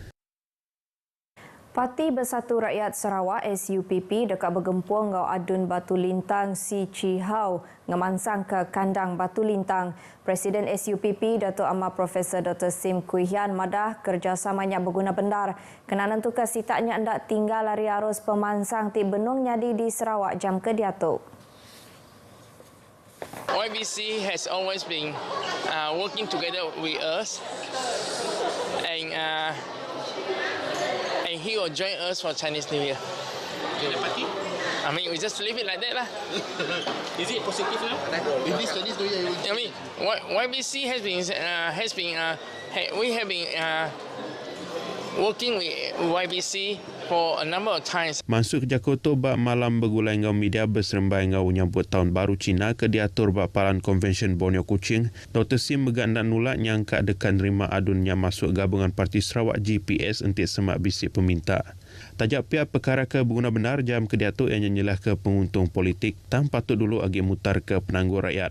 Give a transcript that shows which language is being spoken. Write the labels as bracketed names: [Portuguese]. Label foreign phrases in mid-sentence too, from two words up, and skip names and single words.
[Iban] Parti Bersatu Rakyat Sarawak SUPP dekat bergempur ngau adun Batu Lintang Si Chihau ngemansang ke kandang Batu Lintang. Presiden SUPP Datuk Amar Profesor Dr. Sim Kui Hian madah kerjasamanya berguna benar kena nentukan sitaknya hendak tinggal lari arus pemansang ti benung nyadi di Sarawak jam ke diatuk. [English] YBC has always been working together with us and he will join us for Chinese New Year. The party? I mean, we just leave it like that lah. Is it positive now? With this Chinese New Year, I mean, YBC has been we have been working with YBC for a number of times. [Iban] Masuk ke Jakarta bak malam bergulai ngau media berserembai ngau nyambut tahun baru Cina ke diatur bak palan konvensyen Borneo Kuching. Dr. Sim megak nak nulak nyangka dekat nerima adunnya masuk gabungan Parti Sarawak GPS entik semak bisik peminta. Tajak pihak perkara ke berguna benar jam ke diatur yang nyenyelah ke penguntung politik tang patut dulu agi mutar ke penangguh rakyat.